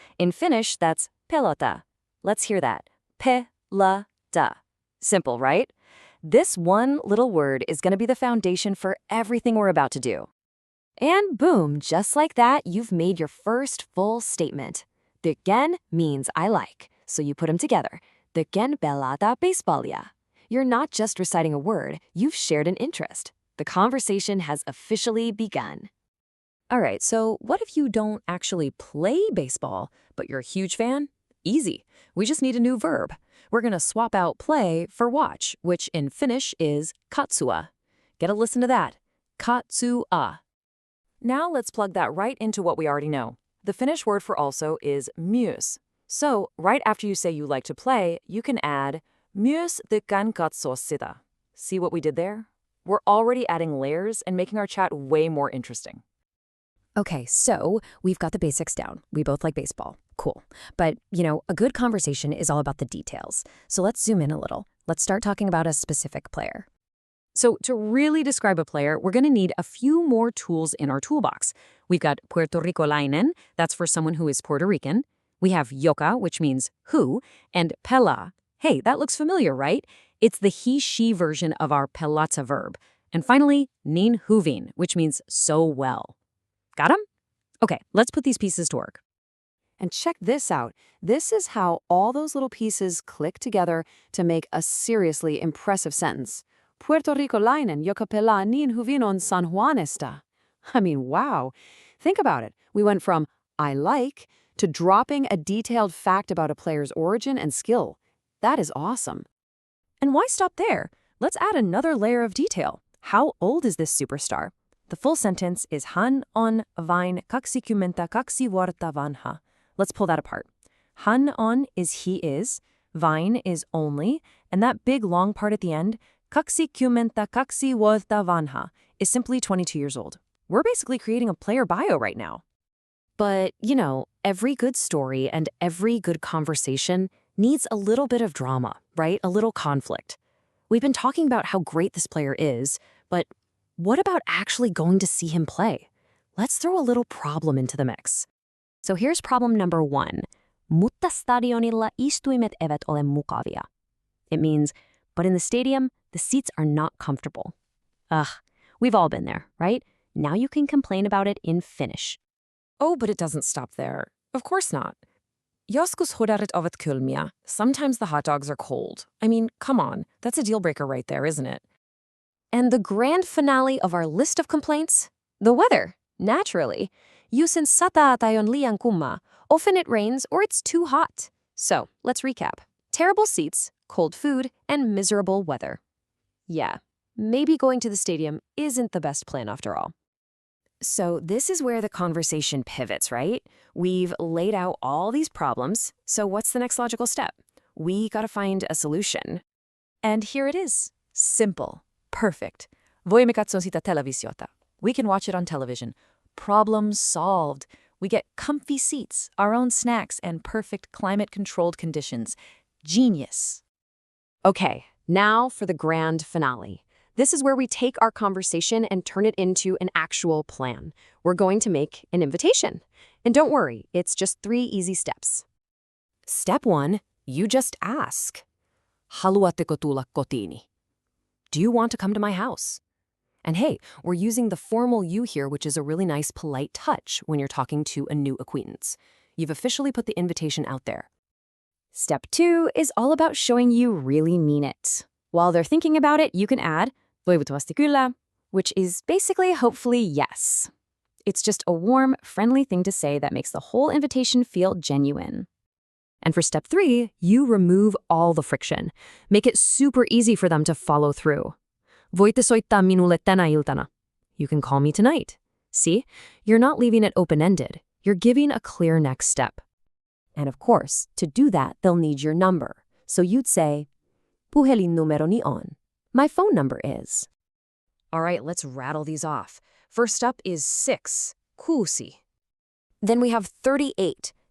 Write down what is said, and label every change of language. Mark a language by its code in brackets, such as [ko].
[en] In Finnish, that's pelata. Let's hear that. Pelata. Simple, right? This one little word is going to be the foundation for everything we're about to do. And boom, just like that, you've made your first full statement. Tykkään means I like, so you put them together. [fi] Tykkään pelata baseballia. [en] You're not just reciting a word, you've shared an interest. The conversation has officially begun. All right, so what if you don't actually play baseball, but you're a huge fan? Easy. We just need a new verb. We're going to swap out play for watch, which in Finnish is katsua. Get a listen to that. Katsua. Now let's plug that right into what we already know. The Finnish word for also is myös. So right after you say you like to play, you can add [fi] myös tykkään katsoa sitä. [en] See what we did there? We're already adding layers and making our chat way more interesting. Okay, so we've got the basics down. We both like baseball. Cool. But, a good conversation is all about the details. So let's zoom in a little. Let's start talking about a specific player. So to really describe a player, we're going to need a few more tools in our toolbox. We've got Puerto Ricolainen, that's for someone who is Puerto Rican. We have joka, which means who, and pela. Hey, that looks familiar, right? It's the he-she version of our pelata verb. And finally, [fi] niin hyvin, [en] which means so well. Got 'em? Okay, let's put these pieces to work. And check this out. This is how all those little pieces click together to make a seriously impressive sentence. [fi] Puerto Ricolainen, joka pelaa niin hyvin on San Juanista. [en] I mean, wow. Think about it. We went from I like to dropping a detailed fact about a player's origin and skill. That is awesome. And why stop there? Let's add another layer of detail. How old is this superstar? The full sentence is [fi] hän on vain 22 vuotta vanha. [en] Let's pull that apart. Hän on is he is, vain is only, and that big long part at the end, [fi] 22 vuotta vanha, [en] is simply 22 years old. We're basically creating a player bio right now. But, every good story and every good conversation needs a little bit of drama, right? A little conflict. We've been talking about how great this player is, but what about actually going to see him play? Let's throw a little problem into the mix. So here's problem number 1. [fi] Mutta stadionilla istuimet eivät ole mukavia. [en] It means, but in the stadium, the seats are not comfortable. Ugh, we've all been there, right? Now you can complain about it in Finnish. Oh, but it doesn't stop there. Of course not. [fi] Joskus hodarit ovat kylmiä. [en] Sometimes the hot dogs are cold. I mean, come on, that's a deal breaker right there, isn't it? And the grand finale of our list of complaints? The weather, naturally. [fi] Usein sataa tai on liian kumma. [en] Often it rains or it's too hot. So, let's recap. Terrible seats, cold food, and miserable weather. Yeah, maybe going to the stadium isn't the best plan after all. So this is where the conversation pivots, right? We've laid out all these problems, so what's the next logical step? We gotta find a solution. And here it is. Simple. Perfect. [fi] Voimme katsoa sitä televisiota. [en] We can watch it on television. Problem solved. We get comfy seats, our own snacks, and perfect climate-controlled conditions. Genius. Okay, now for the grand finale. This is where we take our conversation and turn it into an actual plan. We're going to make an invitation. And don't worry, it's just 3 easy steps. Step 1, you just ask. [fi] Haluatteko tulla kotiini? [en] Do you want to come to my house? And hey, we're using the formal you here, which is a really nice, polite touch when you're talking to a new acquaintance. You've officially put the invitation out there. Step 2 is all about showing you really mean it. While they're thinking about it, you can add [fi] toivottavasti kyllä, [en] which is basically hopefully yes. It's just a warm, friendly thing to say that makes the whole invitation feel genuine. And for step 3, you remove all the friction. Make it super easy for them to follow through. [fi] Voitte soittaa minulle tänä iltana. [en] You can call me tonight. See? You're not leaving it open-ended. You're giving a clear next step. And of course, to do that, they'll need your number. So you'd say, [fi] puhelinnumeroni on. [en] My phone number is. All right, let's rattle these off. First up is 6, kuusi. Then we have 38.